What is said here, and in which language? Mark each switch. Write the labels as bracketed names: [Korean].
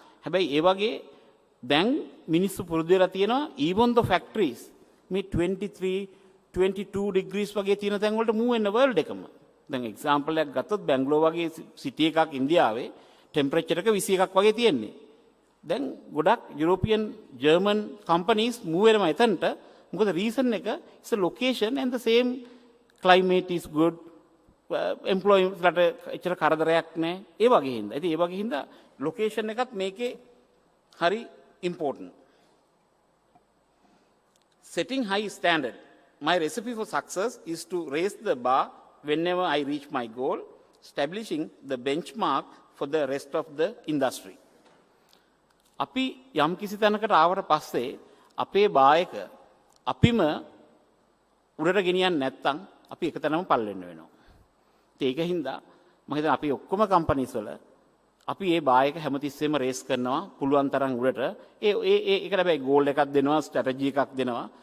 [Sinhala] හැබැයි ඒ වගේ දැන් මිනිස්සු පුරුදු වෙලා තියෙනවා [English] even the factories [Sinhala] මේ 23-22 degrees වගේ තියෙන තැන් වලට move වෙන world එකම. දැන් එක්සැම්පල් එකක් ගත්තොත් බැංගලෝර වගේ සිටි එකක් ඉන්දියාවේ ටෙම්පරේචර් එක 21ක් වගේ තියෙන්නේ. දැන් ගොඩක් යුරෝපියන් ජර්මන් කම්පනීස් move වෙනවා එතනට. මොකද රීසන් එක [English] is a location and the same climate is good. [Sinhala] employees ලට එච්චර කරදරයක් නැහැ. ඒ වගේ හින්දා. ඉතින් ඒ වගේ හින්දා ලොකේෂන් එකත් මේකේ හරි important. [English] Setting high standard. My recipe for success is to raise the bar whenever I reach my goal, establishing the benchmark for the rest of the industry. [Sinhala] අපි යම් කිසි තැනකට ආවට පස්සේ අපේ බායක අපිම උඩට ගෙනියන්නේ නැත්නම් අපි එක තැනම පල් වෙන්න වෙනවා. ඒක හින්දා මම හිතනවා අපි ඔක්කොම කම්පනීස් වල අපි ඒ බායක හැමතිස්සෙම රේස් කරනවා පුළුවන් තරම් උඩට. ඒකට හැබැයි ගෝල් එකක් දෙනවා, ස්ට්‍රැටජි එකක් දෙනවා.